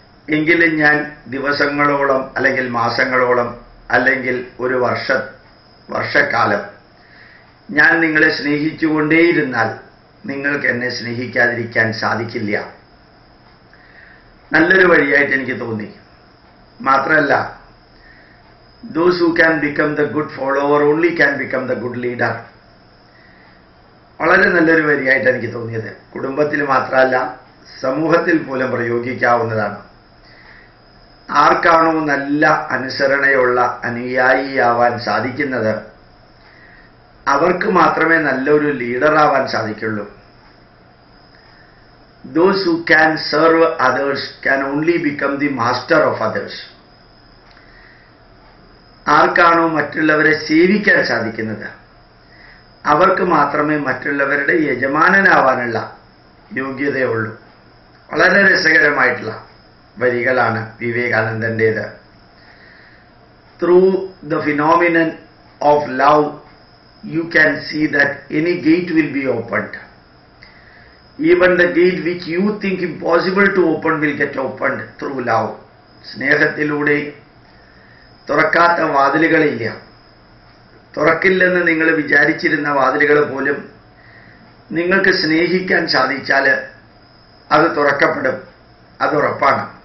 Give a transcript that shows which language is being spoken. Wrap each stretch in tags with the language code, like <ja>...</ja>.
<ml>എങ്കിലും ഞാൻ ദിവസങ്ങളോളം അല്ലെങ്കിൽ മാസങ്ങളോളം അല്ലെങ്കിൽ ഒരു വർഷക്കാലം ഞാൻ നിങ്ങളെ സ്നേഹിച്ചുകൊണ്ടേയിരുന്നാൽ നിങ്ങൾക്ക് എന്നെ സ്നേഹിക്കാതിരിക്കാൻ സാധിക്കില്ല. നല്ലൊരു വഴിയായിട്ട് എനിക്ക് തോന്നി. മാത്രമല്ല,</ml> <en>those who can become the good follower only can become the good leader.</en> <ml>വളരെ നല്ലൊരു വരിയായിട്ട് എനിക്ക് തോന്നിയത്. കുടുംബത്തിൽ മാത്രമല്ല, സമൂഹത്തിൽ പോലും പ്രയോഗിക്കാവുന്നതാണ്. ആർക്കാണോ നല്ല അനുസരണയുള്ള അനുയായിയാവാൻ സാധിക്കുന്നത് അവർക്ക് മാത്രമേ നല്ലൊരു ലീഡറാവാൻ സാധിക്കുള്ളൂ.</ml> <en>Those who can serve others can only become the master of others.</en> <ml>ആർക്കാണോ മറ്റുള്ളവരെ സേവിക്കാൻ സാധിക്കുന്നത് അവർക്ക് മാത്രമേ മറ്റുള്ളവരുടെ യജമാനനാവാനുള്ള യോഗ്യതയുള്ളൂ. വളരെ രസകരമായിട്ടുള്ള വരികളാണ് വിവേകാനന്ദൻ്റേത്.</ml> <en>Through the phenomenon of love you can see that any gate will be opened. Even the gate which you think impossible to open will get opened through love.</en> <ml>സ്നേഹത്തിലൂടെ തുറക്കാത്ത വാതിലുകളില്ല. തുറക്കില്ലെന്ന് നിങ്ങൾ വിചാരിച്ചിരുന്ന വാതിലുകൾ പോലും നിങ്ങൾക്ക് സ്നേഹിക്കാൻ സാധിച്ചാൽ അത് തുറക്കപ്പെടും. അതുറപ്പാണ്.</ml>